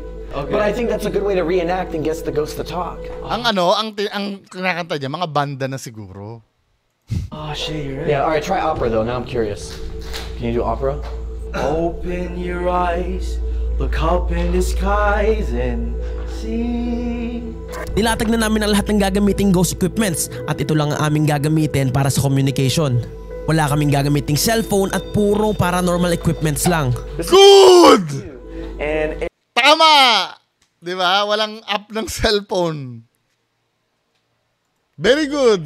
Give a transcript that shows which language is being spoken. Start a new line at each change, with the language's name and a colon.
English: Okay. But I think that's a good way to reenact and gets the ghost to talk.
Filipino: Ang kinakanta niya, mga banda na siguro.
English: Oh shit, you're right. Yeah, alright, try opera though, now I'm curious. Can you do opera? Open your eyes, look up in the skies and see.
Filipino: Nilatag na namin ang lahat ng gagamiting ghost equipments at ito lang ang aming gagamitin para sa communication. Wala kaming gagamiting cellphone at puro paranormal equipments lang.
English: Good! And
Filipino: Tama! Di ba? Walang app ng cellphone.
English: Very good.